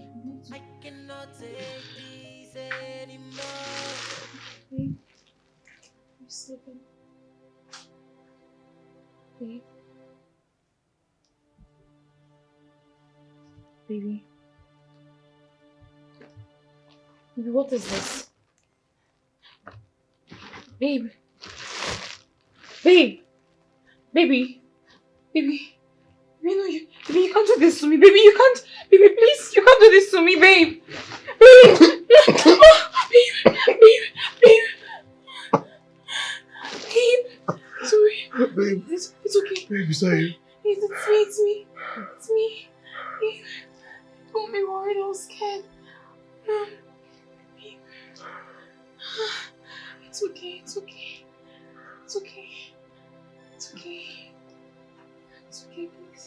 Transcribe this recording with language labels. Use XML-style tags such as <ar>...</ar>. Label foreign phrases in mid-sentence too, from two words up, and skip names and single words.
<en>I cannot take this anymore. Babe, you sleeping? Babe. Baby. Baby, what is this? Babe. Babe. Baby. Baby. Baby, no, baby, you can't do this to me. Baby, you can't. Baby, please, you can't do this to me, babe. Babe. Oh, babe. Babe. Babe. Sorry. Babe. It's okay. Babe, is that you? It's me. It's me. Babe. Don't be worried. I was scared. Babe. It's okay. It's okay. It's okay. It's okay. It's okay, please.</en>